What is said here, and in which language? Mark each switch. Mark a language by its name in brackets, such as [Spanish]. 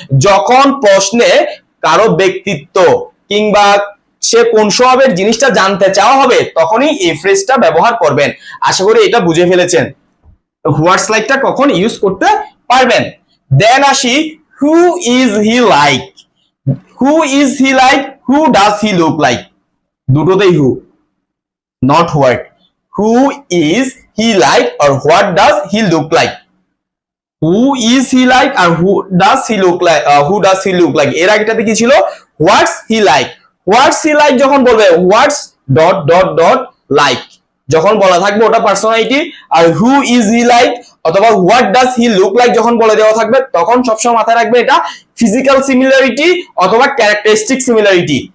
[Bangla] যখন প্রশ্নে কারো ব্যক্তিত্ব কিংবা সে কোন স্বভাবের জিনিসটা জানতে চাওয়া হবে তখনই এই ফ্রেজটা ব্যবহার করবেন। আশা করি এটা বুঝে ফেলেছেন হোয়াটস লাইকটা কখন ইউজ করতে পারবেন। দেন আসি [English] Who is he like. Who is he like, who does he look like, দুটোতেই who, not what. Who is he like or what does he look like? Who is he like or who does he look like? Who does he look like? [Bangla] এর আগেটাতে কি ছিল? [English] What's he like? [Bangla] What's he like যখন বলবে what's dot dot dot like যখন বলা থাকবে ওটা personality, আর who is he like অথবা what does he look like যখন বলে দেওয়া থাকবে তখন সবসময় মাথায় রাখবে এটা ফিজিক্যাল সিমিলারিটি অথবা ক্যারেক্টারিস্টিক সিমিলারিটি।